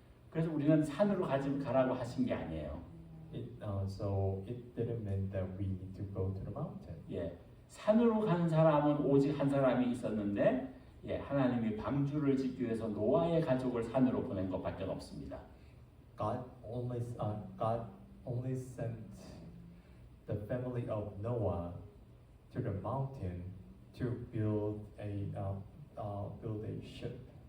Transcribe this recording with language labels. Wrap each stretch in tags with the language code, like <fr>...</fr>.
<ko>그래서 우리는 산으로 가라고 하신 게 아니에요.</ko> <en>So it didn't mean that we need to go to the mountain.</en> <ko>예. 산으로 간 사람은 오직 한 사람이 있었는데, 하나님이 방주를 짓기 위해서 노아의 가족을 산으로 보낸 것밖에 없습니다.</ko> <en>God only sent the family of Noah to the mountain to build a ship.</en>